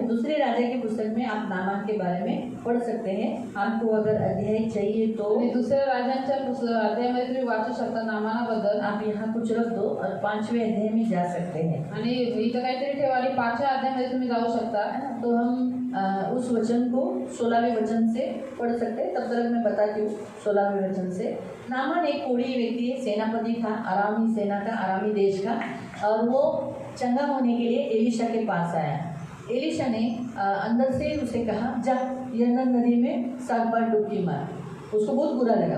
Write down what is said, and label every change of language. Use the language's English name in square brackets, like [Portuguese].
[Hindi] दूसरे राजा की पुस्तक में आप नामान के बारे में पढ़ सकते हैं. आपको अगर अध्याय चाहिए तो [Marathi] दुसऱ्या राजांच्या अध्यायामध्ये तुम्ही वाचू शकता नामानाबद्दल. [Hindi] आप यहाँ कुछ रख दो और 5वें अध्याय में जा सकते हैं. [Marathi] आणि इथं काहीतरी ठेवा आणि 5व्या अध्यायामध्ये तुम्ही जाऊ शकता. [Hindi] तो हम उस वचन को 16वें वचन से पढ़ सकते हैं. तब तक मैं बताती हूँ 16वें वचन से. नामान एक कोढ़ी व्यक्ति है, सेनापति था, अरामी सेना का, अरामी देश का, और वो चंगा होने के लिए एलिशा के पास आया. एलिशा ने अंदर से उसे कहा, जा यरदन नदी में 7 बार डुबकी मार. उसको बहुत बुरा लगा.